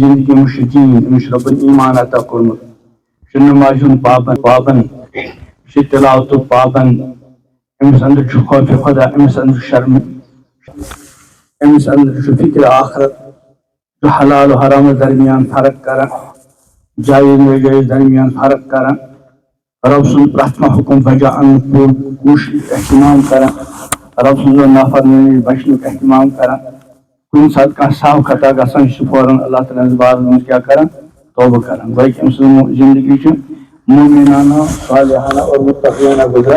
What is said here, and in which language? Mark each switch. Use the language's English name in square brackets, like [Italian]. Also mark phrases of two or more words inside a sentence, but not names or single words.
[Kashmiri] زندگی منٛز چھُ دین، أمِس چھُ رۄبن ایمان عطا کوٚرمُت، چھُ نمازِ ہُنٛد پابند، چھُ تلاوتُک پابند، أمِس اندر چھُ خوفِ خدا، أمِس اندر شرم، أمِس اندر چھُ فکر آخرت، چھُ حلال و حرامس درمیان فرق کران، جائز ناجائز درمیان فرق کران، رب سُنٛد پرٛٮ۪تھ کانٛہہ حکم بجا اننُک کوٗشش اہتمام کران، رب سٕنٛز نافرمٲنی نِش بچنُک اہتمام کران. کُنہِ ساتہٕ کانٛہہ سہو خطا گژھان چھُ فوراً اللہ تعالیٰ ہٕنٛدِس بارس منٛز کیٛاہ کران؟ توبہٕ کران. گوٚو کہ أمۍ سٕنٛز زندگی چھِ مومنانہ صالحانہ اور متقیانہ گزران.